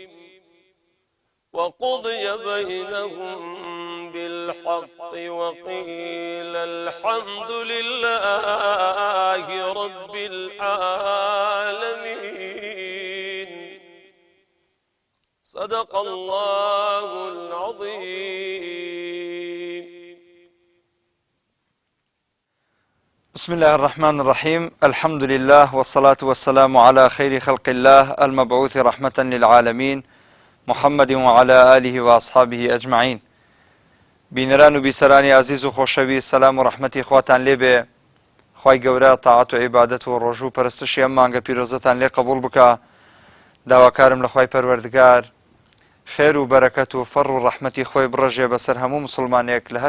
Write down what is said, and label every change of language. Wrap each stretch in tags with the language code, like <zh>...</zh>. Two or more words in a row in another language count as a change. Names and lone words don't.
<ar>وقضي بينهم بالحق وقيل الحمد لله رب العالمين صدق الله العظيم. بسم الله الرحمن الرحيم. الحمد لله والصلاة والسلام على خير خلق الله المبعوث رحمة للعالمين محمد وعلى آله وأصحابه أجمعين.</ar> <ckb>بینەران و بیسەرانی عزیز و خۆشەوی سەلام و ڕەحمەتی خواتان لێبێ. خوای گەورە تاعات و عیبادەت و ڕۆژوو پەرستشی ئەم مانگە پیرۆزەتان لێ قبول بکە. داواکارم لە خوای پەروەردگار خێر و بەرەکەت و فەڕ و ڕەحمەتی خۆی بڕەژێ بەسەر هەموو مسلمانێک لە هەر</ckb>